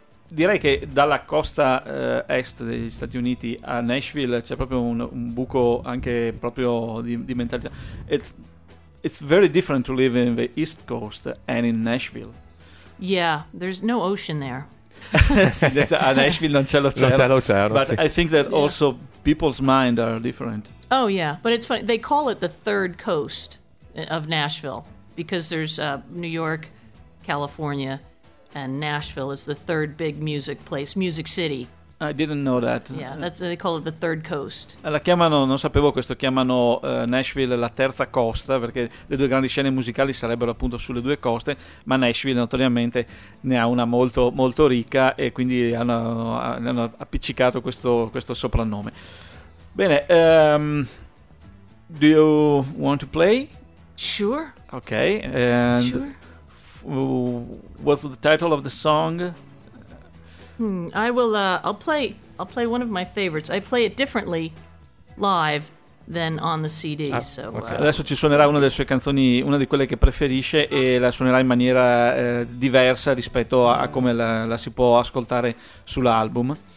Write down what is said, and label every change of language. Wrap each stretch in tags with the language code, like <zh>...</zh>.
<it>Direi che dalla costa est degli Stati Uniti a Nashville c'è proprio un buco anche proprio di mentalità.</it> <en>It's very different to live in the East Coast and in Nashville. Yeah, there's no ocean there.</en> <it>A Nashville non c'è l'oceano. Non c'è l'oceano,</it> <en>but</en> <it>sì.</it> <en>I think that also people's minds are different. Oh yeah, but it's funny. They call it the third coast of Nashville because there's New York, California, and Nashville is the third big music place, music city. I didn't know that. Yeah, they call it the third coast.</en> <it>La chiamano, non sapevo questo, chiamano Nashville la terza costa, perché le due grandi scene musicali sarebbero appunto sulle due coste, ma Nashville notoriamente ne ha una molto molto ricca, e quindi hanno appiccicato questo soprannome. Bene,</it> <en>Do you want to play? Sure. Okay. And sure. What's the title of the song? I will. I'll play one of my favorites. I play it differently live than on the CD. Ah, so okay.</en> <it>Adesso ci suonerà una delle sue canzoni, una di quelle che preferisce, e la suonerà in maniera diversa rispetto a come la si può ascoltare sull'album.</it>